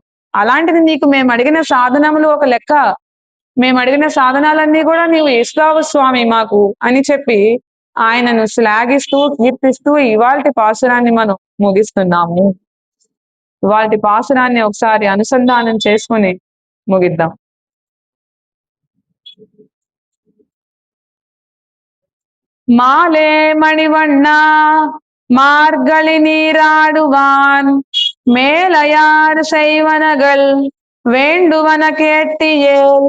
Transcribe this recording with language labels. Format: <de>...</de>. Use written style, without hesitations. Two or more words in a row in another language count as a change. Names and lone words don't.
<te>అలాంటిది నీకు మేమడిగిన సాధనములు ఒక లెక్క. మేమడిగిన సాధనాలన్నీ కూడా నీవు ఇస్తావు స్వామి మాకు అని చెప్పి ఆయనను శ్లాఘిస్తూ, కీర్తిస్తూ ఇవాల్టి పాసురాన్ని మనం ముగిస్తున్నాము. ఇవాల్టి పాసురాన్ని ఒకసారి అనుసంధానం చేసుకొని ముగిద్దాం.</te> <ta>மாலே மணிவண்ணா மார்கழி நீராடுவான் மேலையார் செய்வனகள் வேண்டுவன கேட்டியேல்</ta>